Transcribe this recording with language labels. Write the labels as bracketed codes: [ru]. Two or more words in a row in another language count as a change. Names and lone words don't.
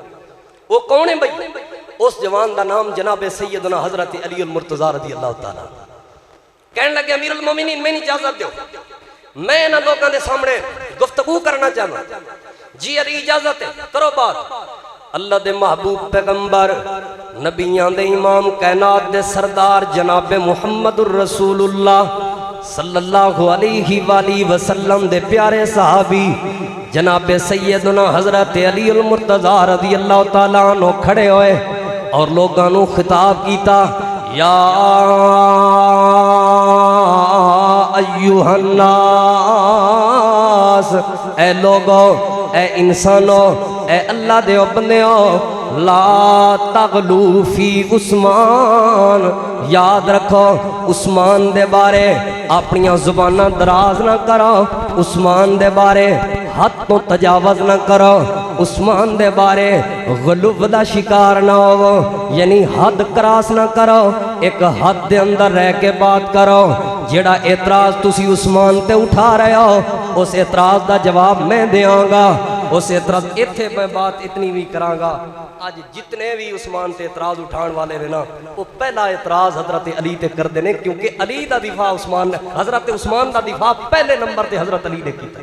[ur] وہ کون ہے بھائی؟ [pa] اس جوان دا نام جناب سیدنا حضرت علی المرتضی [ar] رضی اللہ تعالیٰ۔ [pa] کہنے لگے امیر المومنین میں نے اجازت دیو، میں انہاں لوگوں دے سامنے گفتگو کرنا چاہتا۔ جی علی اجازت ہے، کرو بات۔ اللہ دے محبوب پیغمبر نبیان دے امام کائنات دے سردار جناب محمد الرسول اللہ [ar] صلی اللہ علیہ وآلہ وسلم [pa] دے پیارے صحابی جناب سیدنا حضرت علی المرتضی [ar] رضی اللہ تعالیٰ عنہ [pa] کھڑے ہوئے اور لوگاں نو خطاب کیتا، یا [ar] ایوہ الناس، [pa] اے لوگو، اے انسانو، اے اللہ دے بندیو، [ar] لا تغلو فی [pa] عثمان، یاد رکھو عثمان دے بارے اپنیاں زبانہ دراز نہ کرو، عثمان دے بارے حد تو تجاوز نہ کرو، عثمان دے بارے غلو دا شکار نہ ہو، یعنی حد کراس نہ کرو، ایک حد دے اندر رہ کے بات کرو۔ جیڑا اعتراض تسی عثمان تے اٹھا رہے ہو اس اعتراض دا جواب میں دیاں گا، اس اعتراض ایتھے میں بات اتنی بھی کراں گا۔ آج جتنے بھی عثمان تے اعتراض اٹھان والے رہنا وہ پہلا اعتراض حضرت علی تے کر دینے، کیونکہ علی دا دفاع عثمان نے، حضرت عثمان دا دفاع پہلے نمبر تے حضرت علی نے کیتا۔